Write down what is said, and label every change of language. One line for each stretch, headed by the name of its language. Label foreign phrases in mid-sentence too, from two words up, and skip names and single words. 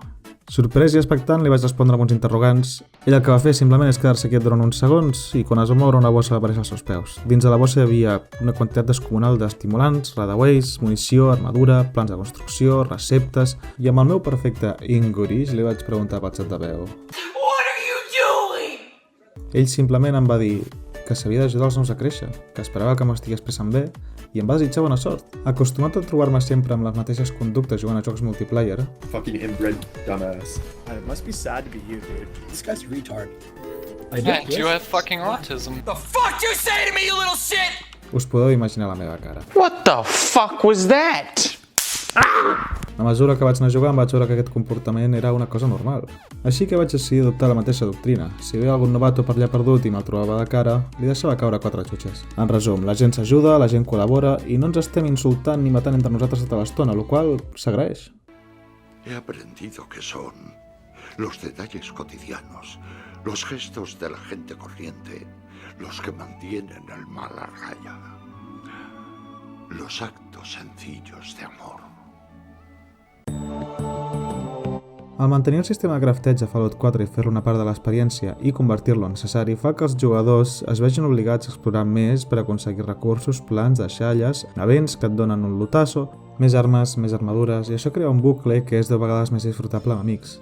Catalan: Sorprès i expectant li vaig respondre amb uns interrogants. Ell el que va fer simplement és quedar-se quiet durant uns segons i quan es va moure una bossa va aparèixer als seus peus. Dins de la bossa hi havia una quantitat descomunal d'estimulants, radaways, munició, armadura, plans de construcció, receptes i amb el meu perfecte English li vaig preguntar pel xat de veu.
English: What are you doing?
Catalan: Ell simplement em va dir que s'havia d'ajudar els nous a créixer, que esperava que m'estigués passant bé i em va desitjar bona sort. Acostumat a trobar-me sempre amb les mateixes conductes jugant a jocs multiplayer,
English: Fucking inbred dumbass. It must be sad to be you, dude. This guy's a retard. Yeah, you have fucking autism. The fuck you say to me, you little shit?
Catalan: us podeu imaginar la meva cara.
English: What the fuck was that?
Catalan: A mesura que vaig anar jugant vaig veure que aquest comportament era una cosa normal. Així que vaig decidir adoptar la mateixa doctrina. Si veia algun novato per allà perdut i me'l trobava de cara, li deixava caure 4 xutxes. En resum, la gent s'ajuda, la gent col·labora i no ens estem insultant ni matant entre nosaltres tota l'estona, lo qual s'agraeix.
Spanish: He aprendido que son los detalles cotidianos, los gestos de la gente corriente, los que mantienen el mal a raya, los actos sencillos de amor.
Catalan: Al mantenir el sistema de crafteig a Fallout 4 i fer-lo una part de l'experiència i convertir-lo en necessari fa que els jugadors es vegin obligats a explorar més per aconseguir recursos, plans, deixalles, events que et donen un lutasso, més armes, més armadures, i això crea un bucle que és 10 vegades més disfrutable amb amics.